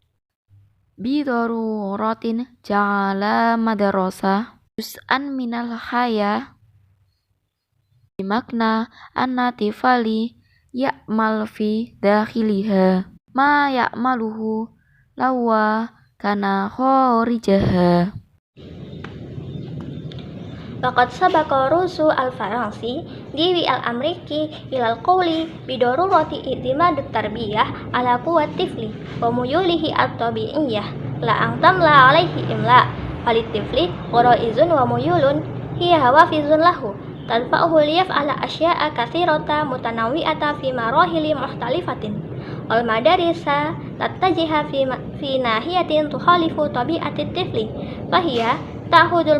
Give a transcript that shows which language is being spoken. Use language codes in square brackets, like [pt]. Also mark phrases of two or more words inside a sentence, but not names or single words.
[ar] بضرورة جعل المدرسة جزءًا من الحياة بمعنى أن الطفل يعمل في داخلها ما يعمله لو كان خارجها. وقد سبق روسو الفرنسي ديوي الأمريكي إلى القول بضرورة اعتماد التربية على قوة الطفل وميوله الطبيعية لا أن تملى عليه إملاء فللطفل غرائز وميول هي حوافز له تدفعه ليفعل أشياء كثيرة متنوعة في مراحل مختلفة والمدارس تتجه في ناحية تخالف طبيعة الطفل فهي تأخذ